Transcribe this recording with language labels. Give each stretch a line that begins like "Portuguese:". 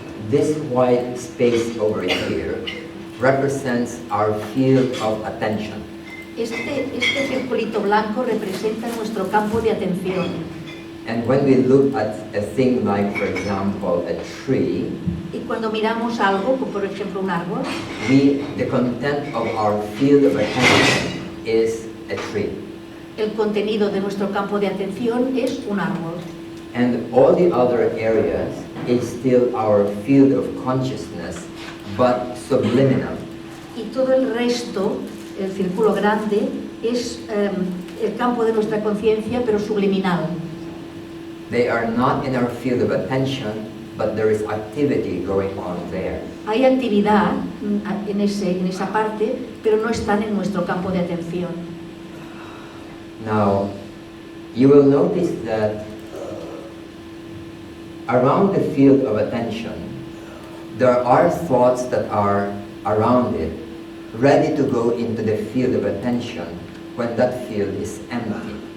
English: This white space over here represents our field of attention.
Spanish: Este circulito blanco representa nuestro campo de atención.
English: And when we look at a thing like, for example, a tree,
Spanish: Y cuando miramos algo, como por ejemplo un árbol,
English: the content of our field of attention is a tree.
Spanish: el contenido de nuestro campo de atención es un árbol.
English: And all the other areas is still our field of consciousness, but subliminal.
Spanish: Y todo el resto, el círculo grande, es el campo de nuestra conciencia, pero subliminal.
English: They are not in our field of attention, but there is activity going on there.
Spanish: Hay actividad en esa parte, pero no están en nuestro campo de atención.
English: Now, you will notice that around the field of attention, there are thoughts that are around it, ready to go into the field of attention when that field is empty.